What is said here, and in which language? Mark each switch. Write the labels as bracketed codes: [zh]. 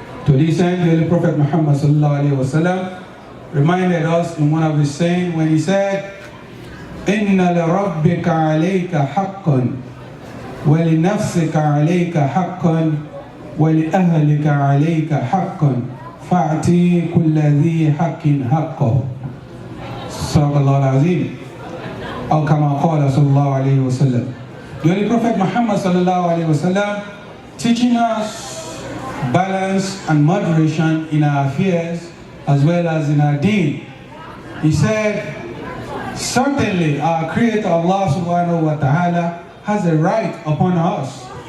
[en] To this end, the Holy Prophet Muhammad sallallahu alayhi wa sallam reminded us in one of his sayings when he said, [ar] إِنَّ لِرَبِّكَ عَلَيْكَ حَقًّا وَلِنَفْسِكَ عَلَيْكَ حَقًّا وَلِأَهْلِكَ عَلَيْكَ حَقًّا فَأْتِي كُلَّ ذِي حَقٍّ حَقَّهُ. صدق الله العظيم. أو كما قال صلى الله عليه وسلم. [en] The Holy Prophet Muhammad sallallahu alayhi wa sallam teaching us balance and moderation in our affairs as well as in our deen. He said, certainly our Creator Allah subhanahu wa ta'ala has a right upon us.